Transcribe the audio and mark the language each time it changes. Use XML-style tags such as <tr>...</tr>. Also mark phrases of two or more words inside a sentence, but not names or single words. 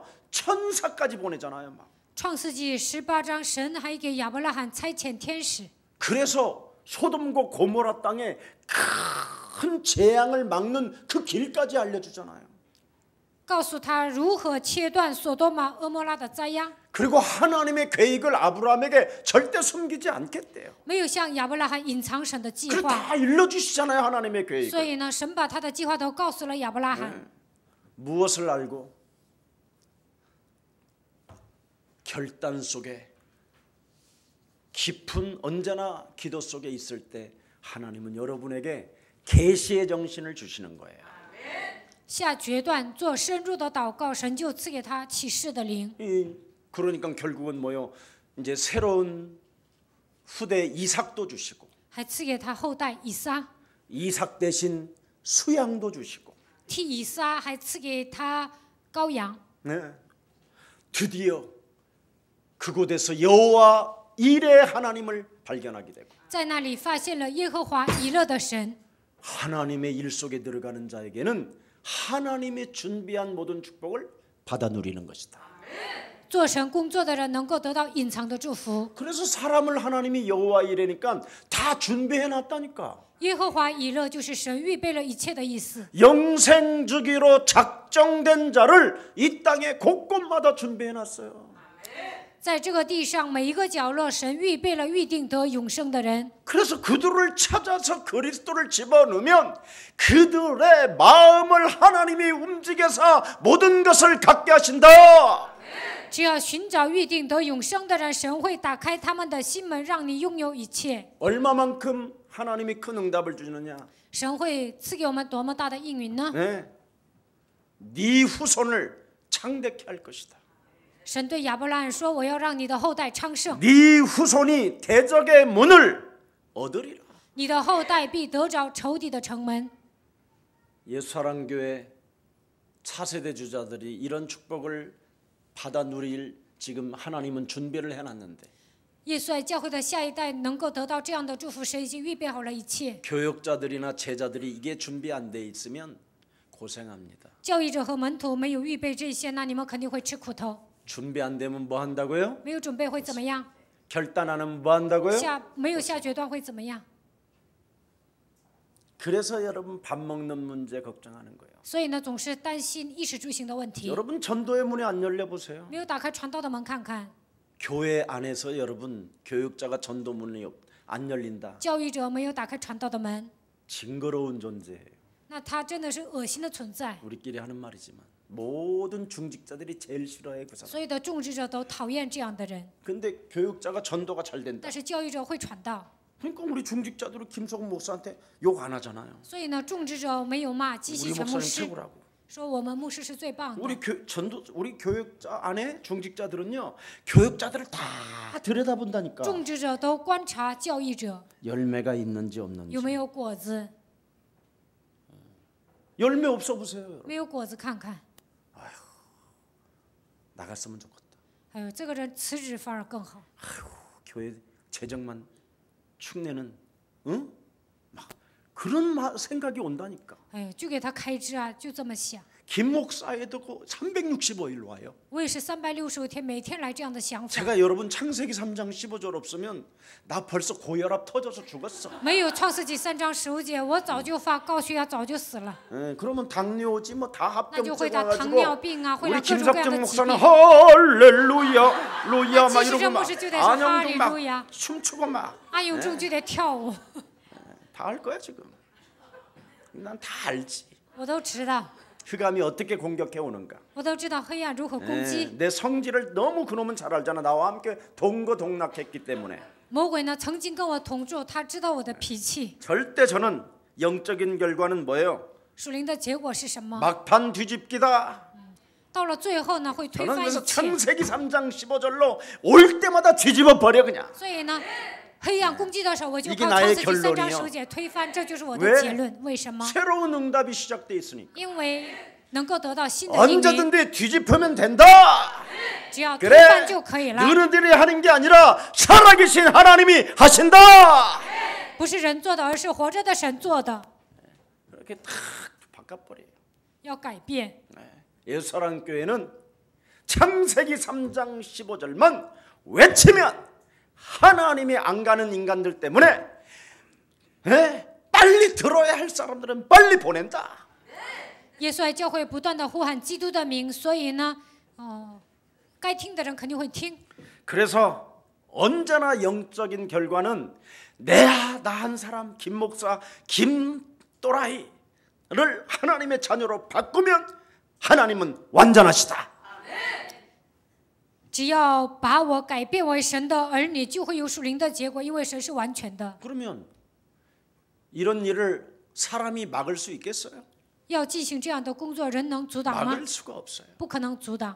<ko>천사까지 보내잖아요. 막.</ko> <zh>创世纪18章，神还给亚伯拉罕差遣天使，</zh> <ko>그래서 소돔과 고모라 땅에 큰 재앙을 막는 그 길까지 알려주잖아요.</ko> <zh>告诉他如何切断索多玛、俄摩拉的灾殃，</zh> <ko>그리고 하나님의 계획을 아브라함에게 절대 숨기지 않겠대요.</ko> <zh>没有向亚伯拉罕隐藏神的计</zh> <ko>그</ko> <zh>划。</zh> <ko>다 일러주시잖아요. 하나님의</ko> <zh>所</zh> <ko>계획을.</ko> <zh>以呢，神把他的计划都告诉了亚伯拉罕。</zh> <ko>무엇을 알고? 결단 속에 깊은 언제나 기도 속에 있을 때 하나님은 여러분에게 계시의 정신을 주시는 거예요.</ko> <zh>下决断做深入的祷告，神就赐给他启示的灵。</zh> <ko>그러니까 결국은 뭐요? 이제 새로운 후대 이삭도 주시고</ko> <zh>还赐给他后代以撒，</zh> <ko>이삭 대신 수양도 주시고</ko> <zh>替以撒还赐给他羔羊。</zh> <ko>네. 드디어 그곳에서 여호와 일의 하나님을 발견하게 되고</ko> <zh>在那里发现了耶和华以勒的神，</zh> <ko>하나님의 일 속에 들어가는 자에게는 하나님이 준비한 모든 축복을 받아 누리는 것이다.</ko> <zh>做神工作的人能够得到隐藏的祝福。</zh> <ko>그래서 사람을 하나님이 여호와 이래니까 다 준비해 놨다니까.</ko> <zh>耶和华以勒就是神预备了一切的意思。</zh> <ko>영생 주기로 작정된 자를 이 땅에 곳곳마다 준비해 놨어요.</ko> <zh>在这个地上每一个角落，神预备了预定得永生的人。</zh> <ko>그래서 그들을 찾아서 그리스도를 집어넣으면 그들의 마음을 하나님이 움직여서 모든 것을 갖게 하신다.</ko> <zh>只要寻找预定得永生的人，神会打开他们的心门，让你拥有一切。</zh> <ko>얼마만큼 하나님이 큰 응답을 주느냐?</ko> <zh>神会赐给我们多么大的应允呢？</zh> <ko>네 후손을 창대케 할 것이다.</ko> <zh>神对亚伯拉罕说：“我要让你的后代昌盛，</zh> <ko>네 후손이 대적의 문을 얻으리라.</ko> <zh>你的后代必得着仇敌的城门。”</zh> <ko>예수사랑교회 차세대 주자들이 이런 축복을 받아 누릴 지금 하나님은 준비를 해놨는데</ko> <zh>耶稣爱教会的下一代能够得到这样的祝福，神已经预备好了一切。</zh> <ko>교역자들이나 제자들이 이게 준비 안 돼 있으면 고생합니다.</ko> <zh>教育者和门徒没有预备这些，那你们肯定会吃苦头。</zh> <ko>준비 안 되면 뭐 한다고요?</ko> <zh>没有准备会怎么样？</zh> <ko>결단 안 하면 뭐 한다고요?</ko> <zh>没有下决断会怎么样？</zh> <ko>그래서 여러분 밥 먹는 문제 걱정하는 거예요.</ko> <zh>所以呢，总是担心衣食住行的问题。</zh> <ko>여러분 전도의 문이 안 열려 보세요.</ko> <zh>没有打开传道的门看看，</zh> <ko>교회 안에서 여러분 교육자가 전도 문이 안 열린다.</ko> <zh>教育者没有打开传道的门，</zh> <ko>징그러운 존재예요.</ko> <zh>那他真的是恶心的存在。</zh> <ko>우리끼리 하는 말이지만 모든 중직자들이 제일 싫어해 그 사람.</ko> <zh>所有的种植者都讨厌这样的人，</zh> <ko>근데 교육자가 전도가 잘 된다.</ko> <zh>但是教育者会传道。</zh> <ko>그러니까 우리 중직자들은 김석훈 목사한테 욕 안 하잖아요.</ko> <zh>所以呢，种植者没有骂基</zh> <ko>우리</ko> <zh>喜全牧</zh> <ko>목사님</ko> <zh>师，</zh> <ko>최고라고.</ko> <zh>说我们牧师是最棒的。</zh> <ko>우리 교육자 안에 중직자들은요 교육자들을 다 들여다본다니까.</ko> <zh>种植者都观察教育者</zh> <ko>열매가 있는지 없는지.</ko> <zh>有没有果子，</zh> <ko>열매 없어 보세요. 여러분.</ko> <zh>没有果子看看。</zh> <ko>나갔으면 좋겠다.</ko> <zh>哎呦，这个人辞职反而更好。</zh> <ko>교회 재정만 축내는 응? 막 그런 생각이 온다니까.</ko> <zh>哎呦，就给他开支啊，就这么想。</zh> <ko>김 목사에도 365일 와요.</ko> <zh>我也是365天，每天来这样的想法。</zh> <ko>제가 여러분 창세기 3장 15절 없으면 나 벌써 고혈압 터져서 죽었어.</ko> <zh>没有创世纪3章15节，我早就发高血压，早就死了。</zh> <ko>그러면 당뇨 오지 뭐 다</ko> <zh>那就会</zh> <ko>합병증</ko> <zh>得糖尿</zh> <ko>와가지고</ko> <zh>病啊，会</zh> <ko>우리</ko> <zh>得各种各样</zh> <ko>김석정</ko> <zh>的疾</zh> <ko>목사는</ko> <zh>病。</zh> <ko>할렐루야 루야 막 이러고 막 지시정 안영도 막 할렐루야. 춤추고 막</ko> <zh>阿永仲就得跳舞，</zh> <ko>다 할 거야 지금. 난 다 알지.</ko> <zh>我都知道，</zh> <ko>흑암이 어떻게 공격해 오는가.</ko> <zh>我都知道黑暗如何攻击。</zh> <ko>내 성질을 너무 그놈은 잘 알잖아. 나와 함께 동거동락했기 때문에.</ko> <zh>魔鬼呢，曾经跟我同住，他知道我的脾气。</zh> <ko>절대 저는 영적인 결과는 뭐예요?</ko> <zh>属灵的结果是什么？</zh> <ko>막판 뒤집기다.</ko> <zh>到了最后呢，会推</zh> <ko>저는</ko> <zh>翻一</zh> <ko>그래서</ko> <zh>切。</zh> <ko>창세기 3장 15절로 올 때마다 뒤집어 버려 그냥.</ko> <zh>所以呢，黑暗攻击的时候，我就</zh> <ko>이게</ko> <zh>靠</zh> <ko>나의</ko> <zh>创世纪3章</zh> <ko>결론이요</ko> <zh>15节推翻，这就是我</zh> <ko>왜</ko> <zh>的结论。为什么？</zh> <ko>새로운 응답이 시작돼 있으니까.</ko> <zh>因为能够得到新的应允，</zh> <ko>언제든지 뒤집으면 된다.</ko> <zh>只要推</zh> <ko>그래.</ko> <zh>翻就可以了。</zh> <ko>너희들이 하는 게 아니라 살아계신 하나님이 하신다.</ko> <zh>不是人做的，而是活着的神做的。</zh> <ko>그렇게 탁 바꿔버려요.</ko> <zh>要改变。</zh> <ko>예수사랑교회는 창세기 3장 15절만 외치면 하나님이 안 가는 인간들 때문에 빨리 들어야 할 사람들은 빨리 보낸다.</ko> <zh>耶稣爱教会不断的呼喊基督的名，所以呢，该听的人肯定会听。</zh> <ko>그래서 언제나 영적인 결과는 나 한 사람 김 목사 김 또라이를 하나님의 자녀로 바꾸면 하나님은 완전하시다.</ko> <zh>只要把我改变为神的儿女，就会有属灵的结果，因为神是完全的。</zh> <ko>그러면 이런 일을 사람이 막을 수 있겠어요?</ko> <zh>要进行这样的工作，人能阻挡吗？</zh> <ko>막을 수가 없어요.</ko> <zh>不可能阻挡。</zh>